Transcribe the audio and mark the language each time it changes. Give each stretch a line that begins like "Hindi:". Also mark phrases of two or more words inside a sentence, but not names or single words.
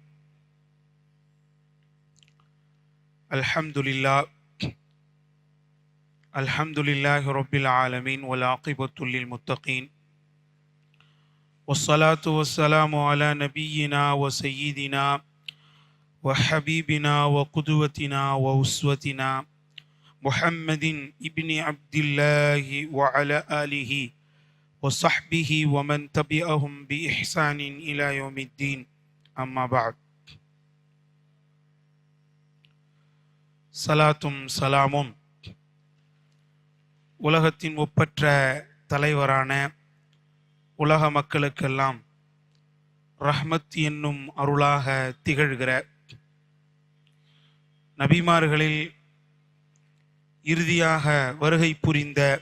Arabic: الحمد لله رب العالمين والعاقبة للمتقين والصلاة والسلام على نبينا وسيدنا وحبيبنا وقدوتنا وأسوتنا محمد ابن عبد الله وعلى آله وصحبه ومن تبعهم بإحسان إلى يوم الدين. أما بعد.
Tamil: சலாத்தும் சலாமும் உலகத்தின் ஒப்பற்ற தலைவரான உலக மக்களுக்கெல்லாம் ரஹ்மத் என்னும் அருளாக திகழ்கிற நபிமார்களில் இறுதியாக வருகை புரிந்த